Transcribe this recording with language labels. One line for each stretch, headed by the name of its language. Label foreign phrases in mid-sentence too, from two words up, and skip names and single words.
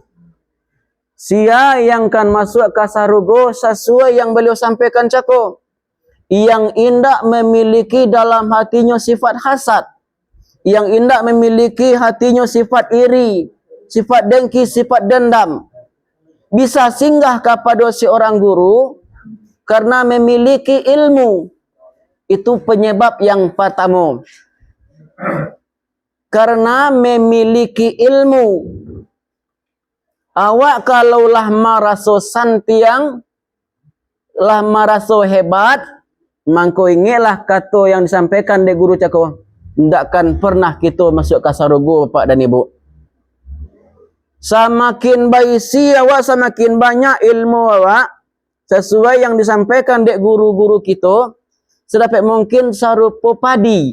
Indonesian: Sia yang kan masuk ke sarugo sesuai yang beliau sampaikan cakap, yang indak memiliki dalam hatinya sifat hasad, yang indak memiliki hatinya sifat iri, sifat dengki, sifat dendam, bisa singgah kepada seorang guru karena memiliki ilmu. Itu penyebab yang pertama. Karena memiliki ilmu.
Minangkabau: Awak kalaulah maraso santiang, lah maraso hebat, mangko ingatlah
Indonesian: kata yang disampaikan dari guru cakap, ndakkan pernah kita masuk ke sarugo bapak dan ibu. Semakin
Minangkabau: baisi awak,
Indonesian: semakin banyak ilmu awak, sesuai yang disampaikan dari guru-guru kita, sedapat mungkin
Minangkabau: sarupo padi.